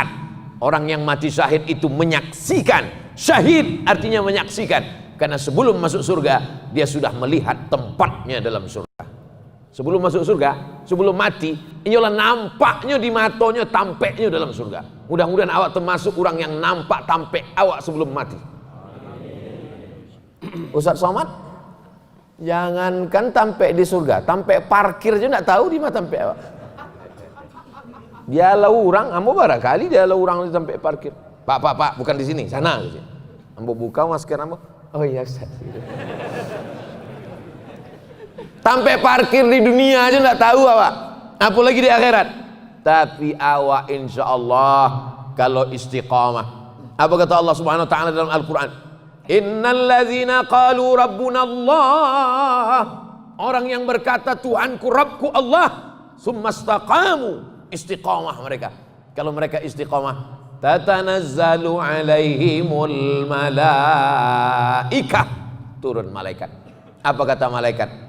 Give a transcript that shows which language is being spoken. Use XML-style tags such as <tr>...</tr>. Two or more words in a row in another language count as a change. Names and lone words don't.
<id>Orang yang mati syahid itu menyaksikan. Syahid artinya menyaksikan, karena sebelum masuk surga dia sudah melihat tempatnya dalam surga. Sebelum masuk surga, sebelum mati, ialah nampaknya di matonya, tampeknya dalam surga. Mudah-mudahan awak termasuk orang yang nampak tampek awak sebelum mati. Ustaz Somad, jangankan tampek di surga, tampek parkir aja enggak tahu di mana tampek awak.</id> <min>Dia lau orang, ambo barangkali dia lau orang di tampek parkir.</min> <id>Pak, bukan di sini, sana. Ambo buka masker ambo. Oh iya Ustaz. Tampek parkir di dunia aja enggak tahu awak, apalagi di akhirat. Tapi awak</id> <ar>إن شاء الله</ar> <id>kalau istiqamah. Apa kata Allah</id> <ar>سبحانه وتعالى</ar> <id>dalam Al-Qur'an?</id> <ar>إن الذين قالوا ربنا الله,</ar> <id>orang yang berkata Tuhanku Rabbku Allah, summastaqamu, istiqamah mereka. Kalau mereka istiqamah,</id> <ar>تتنزل عليهم الملائكة,</ar> <id>turun malaikat. Apa kata malaikat?</id>